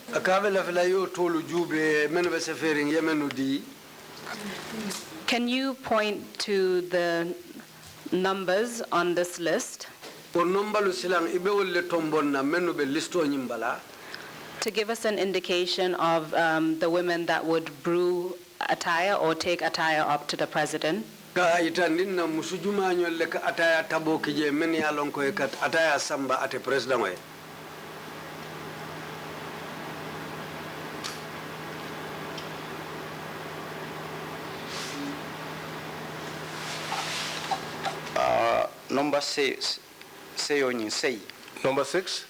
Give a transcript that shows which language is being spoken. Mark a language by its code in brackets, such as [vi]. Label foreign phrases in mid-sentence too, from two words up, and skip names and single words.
[en] Can you point to the numbers on this list? To give us an indication of the women that would brew attire or take attire up to the president. [man] Itandinna musujuma nyolle ka ataya tabo kije men ya lon ko kat ataya samba ate president way [en] number 6 say on say number 6